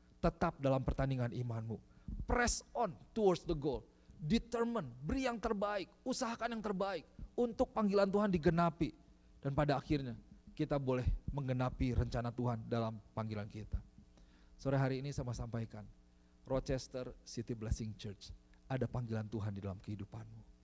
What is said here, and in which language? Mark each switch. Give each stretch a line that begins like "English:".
Indonesian: Tetap dalam pertandingan imanmu.
English: Press on towards the goal.
Indonesian: Determine, beri yang terbaik, usahakan yang terbaik untuk panggilan Tuhan digenapi. Dan pada akhirnya kita boleh menggenapi rencana Tuhan dalam panggilan kita. Sore hari ini saya mau sampaikan, Rochester City Blessing Church, ada panggilan Tuhan di dalam kehidupanmu.